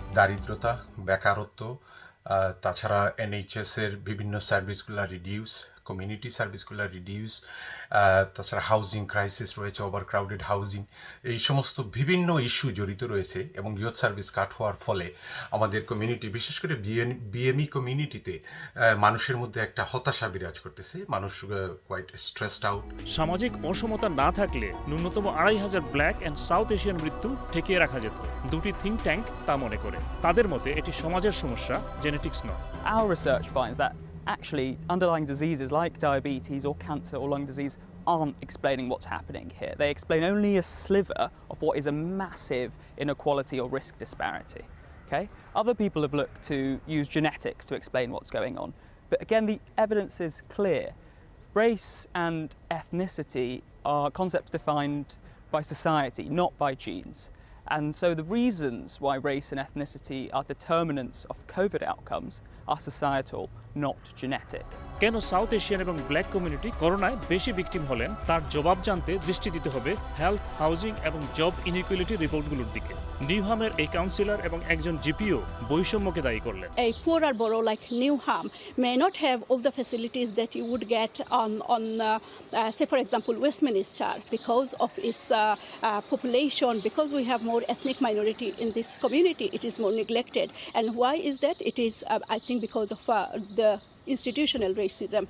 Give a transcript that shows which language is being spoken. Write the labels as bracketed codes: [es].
[bn] দারিদ্রতা, বেকারত্ব, তাছাড়া এনএইচএস এর বিভিন্ন সার্ভিসগুলো রিডিউস, কমিউনিটি সার্ভিসগুলো রিডিউস, তাছাড়া হাউজিং ক্রাইসিস রয়েছে, ওভারক্রাউডেড হাউজিং, এই সমস্ত বিভিন্ন ইস্যু জড়িত রয়েছে এবং ইয়ুথ সার্ভিস কাট হওয়ার ফলে আমাদের কমিউনিটি, বিশেষ করে বিএমই কমিউনিটিতে মানুষের মধ্যে একটা হতাশা বিরাজ করতেছে, মানুষ [en] Quite stressed out. [bn] সামাজিক অসমতা না থাকলে ন্যূনতম 2,500 ব্ল্যাক অ্যান্ড সাউথ এশিয়ান মৃত্যু ঠেকিয়ে রাখা যেত, দুটি থিঙ্ক ট্যাঙ্ক তা মনে করে। তাদের মতে এটি সমাজের সমস্যা, জেনেটিক্স নয়। [en] Our research finds that actually underlying diseases like diabetes or cancer or lung disease aren't explaining what's happening here. They explain only a sliver of what is a massive inequality or risk disparity. Okay? Other people have looked to use genetics to explain what's going on. But again, the evidence is clear. Race and ethnicity are concepts defined by society, not by genes. And so the reasons why race and ethnicity are determinants of COVID outcomes are societal, not genetic. [bn] কেন south Asian এবং black community করোনায় বেশি victim হলেন তার জবাব জানতে দৃষ্টি দিতে হবে হেলথ, হাউজিং এবং জব ইনইকুয়ালিটি রিপোর্টগুলোর দিকে। নিউহামের এই কাউন্সিলর এবং একজন জিপিও বৈষম্যকে দায়ী করলেন। [en] A poorer borough like Newham may not have all the facilities that you would get on say for example Westminster because of its population, because we have more ethnic minority in this community, it is more neglected. And why is that? It is I think because of the institutional racism.